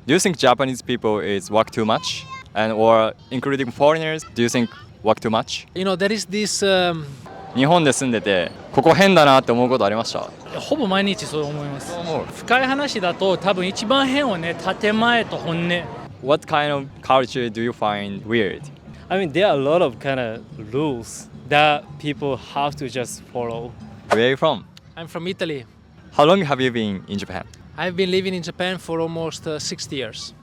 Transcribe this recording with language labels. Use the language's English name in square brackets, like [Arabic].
[English] Do you think Japanese people is work too much? And or including foreigners, do you think work too much? There is this [Japanese] 日本で住んでて、ここ変だなって思うことありました？ほぼ毎日そう思います。そう思う。深い話だと多分一番変はね、建前と本音。 [English] What kind of culture do you find weird? I mean, there are a lot of kind of rules that people have to just follow. Where are you from? I'm from Italy. How long have you been in Japan? I've been living in Japan for almost 60 years.